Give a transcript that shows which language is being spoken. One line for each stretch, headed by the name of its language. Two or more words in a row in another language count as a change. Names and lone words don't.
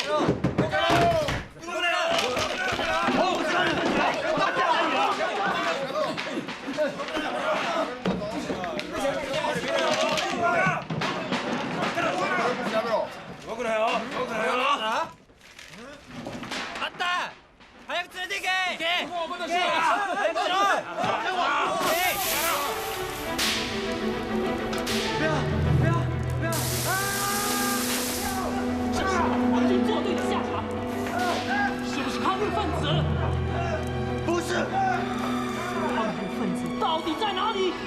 Japanese: 動くなよ！動くなよ！あった！早く連れて行け！もうお待たせ！早くしろ！
Chinese: 这是我军作对的下场，是不是抗日分子？不是。抗日分子到底在哪里？